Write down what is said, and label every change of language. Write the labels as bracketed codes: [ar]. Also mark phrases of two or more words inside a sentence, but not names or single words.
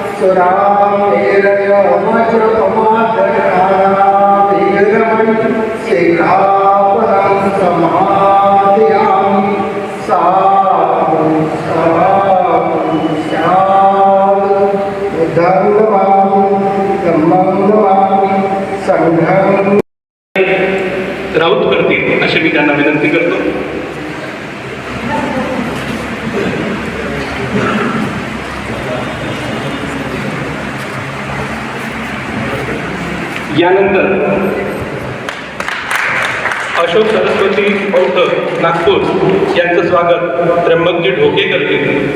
[pi] सुरामेरयमचपमादनारायणमणि शिखापदं समादयामि साधु साधु साधु बुद्धं नमामि धम्मं नमामि संघं [mr] राऊत करतील अशी मी त्यांना विनंती करतो. यानंतर अशोक सरस्वती बौद्ध नागपूर यांचं स्वागत त्र्यंबकजी ढोके करतील.